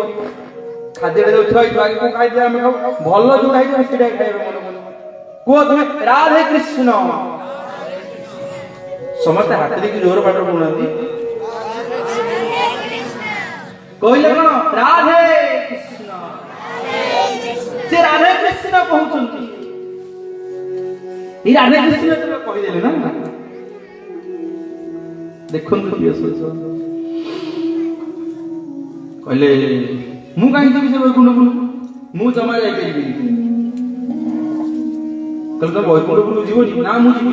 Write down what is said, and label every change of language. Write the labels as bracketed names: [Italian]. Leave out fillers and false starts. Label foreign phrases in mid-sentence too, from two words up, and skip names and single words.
[Odia] ଖାଦ୍ୟଟା ଯୋଉ ଥୁଆ ହେଇଥିବ ଆଗେ କଣ ଖାଇଦିଅ, ଆମେ ଖାଉ ଭଲ ଯୋଉଟା ହେଇଥିବ ସେଇଟା ଖାଇବେ। କୁହ ତୁମେ ରାଧେ କୃଷ୍ଣ। ସମସ୍ତେ ହାତ ଦେଇକି ଜୋର ପାଠ କହୁନାହାନ୍ତି। କହିଲେ କଣ ରାଧେ କୃଷ୍ଣ। ସେ ରାଧେ କୃଷ୍ଣ କହୁଛନ୍ତି। ଏଇ ରାଧେ କୃଷ୍ଣ କହିଦେଲେ ନା। ଦେଖନ୍ତୁ ପ୍ରିୟ ସଦସ୍ୟ, କହିଲେ ମୁଁ କାହିଁକି ଯିବି ସେ ବୈକୁଣ୍ଠପୁର, ମୁଁ ଜମା ଯାଇପାରିବିନି। କହିଲେ ତମେ ବୈକୁଣ୍ଠପୁର ଯିବନି? ନା ମୁଁ ଯିବି।